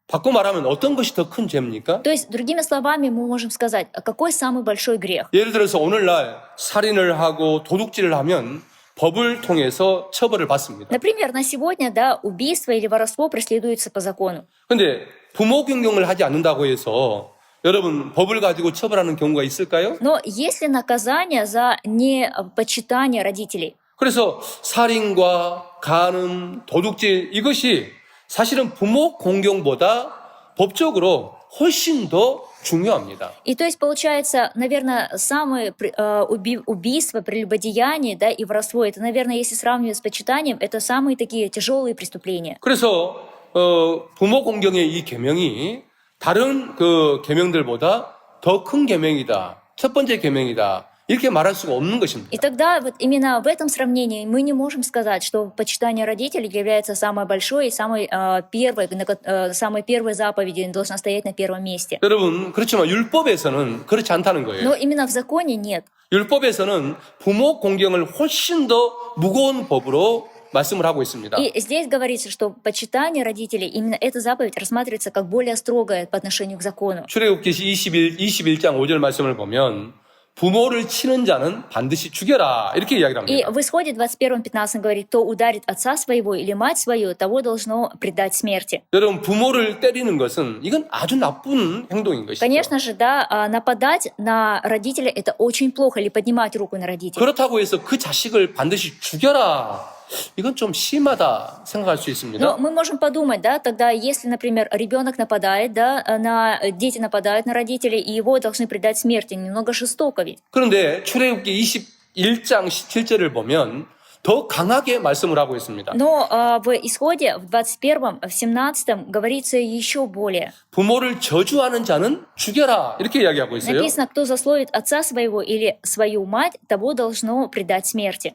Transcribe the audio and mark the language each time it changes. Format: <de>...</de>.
<ko>바꿔 말하면 어떤 것이 더 큰 죄입니까?</ko> <ru>То есть, другими словами, мы можем сказать, какой самый большой грех?</ru> <ko>예를 들어서 오늘날 살인을 하고 도둑질을 하면 법을 통해서 처벌을 받습니다.</ko> <ru>Например, на сегодня, да, убийство или воровство преследуется по закону.</ru> <ko>근데 부모 공경을 하지 않는다고 해서 여러분 법을 가지고 처벌하는 경우가 있을까요?</ko> <ru>Но есть ли наказание за непочитание родителей?</ru> <ko>그래서 살인과 간음, 도둑질 이것이 사실은 부모 공경보다 법적으로 훨씬 더 중요합니다.</ko> <ru>И то есть получается, наверное, самые убийства, прелюбодеяние, да, и воровство, это, наверное, если сравнивать с почитанием, это самые такие тяжелые преступления.</ru> <ko>그래서 부모 공경의 이 계명이 다른 그 계명들보다 더 큰 계명이다. 첫 번째 계명이다. 이렇게 말할 수가 없는 것입니다.</ko> <ru>И тогда вот именно в этом сравнении мы не можем сказать, что почитание родителей является самой большой и самой первой заповедью, должна стоять на первом месте.</ru> <ko>여러분, 그렇지만 율법에서는 그렇지 않다는 거예요.</ko> <ru>Но именно в законе нет.</ru> <ko>율법에서는 부모 공경을 훨씬 더 무거운 법으로 말씀을 하고 있습니다.</ko> <ru>И здесь говорится, что почитание родителей, именно эта заповедь рассматривается как более строгая по отношению к закону.</ru> <ko>출애굽기 21장 5절 말씀을 보면 부모를 치는 자는 반드시 죽여라 이렇게 이야기를</ko> <ru>И</ru> <ko>합니다.</ko> <ru>в Исходе 21:15 говорит, кто ударит отца своего или мать свою, того должно предать смерти.</ru> <ko>여러분 부모를 때리는 것은 이건 아주 나쁜 행동인 것이죠.</ko> <ru>Конечно же, да, нападать на родителя это очень плохо, или поднимать руку на родителя.</ru> <ko>그렇다고 해서 그 자식을 반드시 죽여라. 이건 좀 심하다 생각할 수 있습니다.</ko> <ru>Но мы можем подумать, да, тогда если, например, ребенок нападает, да, дети нападают на родителей, и его должны предать смерти, немного жестоко ведь.</ru> <ko>그런데 출애굽기 21장 17절을 보면 더 강하게 말씀을 하고 있습니다.</ko> <ru>Но в Исходе, в 21, в 17 говорится еще более.</ru> <ko>부모를 저주하는 자는 죽여라 이렇게 이야기하고 있어요.</ko> <ru>Написано, кто засловит отца своего или свою мать, того должно предать смерти.</ru>